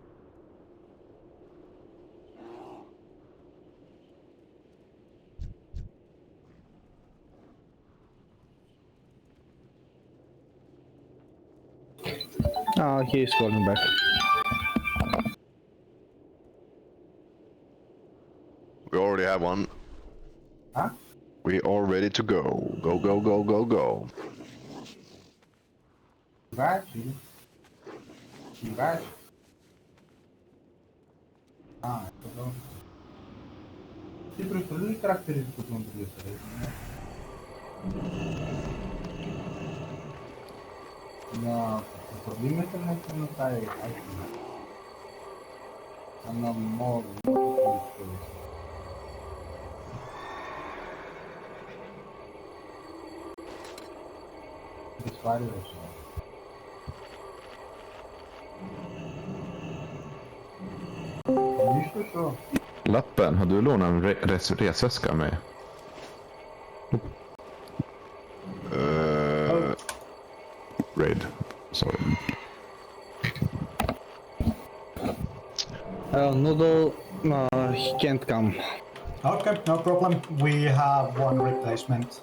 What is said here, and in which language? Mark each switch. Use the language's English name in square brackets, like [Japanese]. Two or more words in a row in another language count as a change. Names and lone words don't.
[English] Oh, he is calling back. We already have one. Huh? We are ready to go. Go, go, go, go, go. [Portuguese] Embaixo? Embaixo? Ah, então. Que estrutura característica do ambiente, né? Não, o problema é que não está aqui. Anda móvel, vários. [Swedish] Så. Lappen, har du lånat en resväska med? [English] Raid, sorry. Noodle, he can't come. Okay, no problem. We have one replacement.